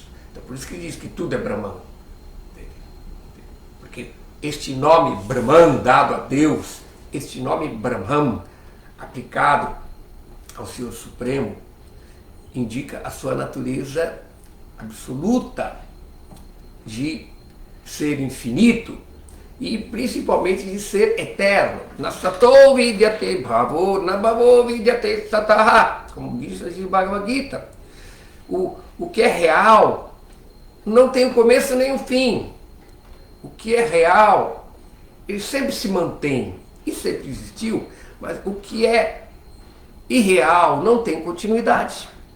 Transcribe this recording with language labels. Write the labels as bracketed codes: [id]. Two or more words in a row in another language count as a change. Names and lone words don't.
[pt] Então, por isso que diz que tudo é Brahman. Porque este nome Brahman dado a Deus, este nome Brahman aplicado ao Senhor Supremo, indica a sua natureza absoluta de ser infinito e principalmente de ser eterno. [sa] Nasato vidyate bhavo, nabhavo vidyate sataha, [pt] como diz o Bhagavad Gita. O que é real não tem um começo nem um fim. O que é real, ele sempre se mantém e sempre existiu, mas o que é irreal não tem continuidade.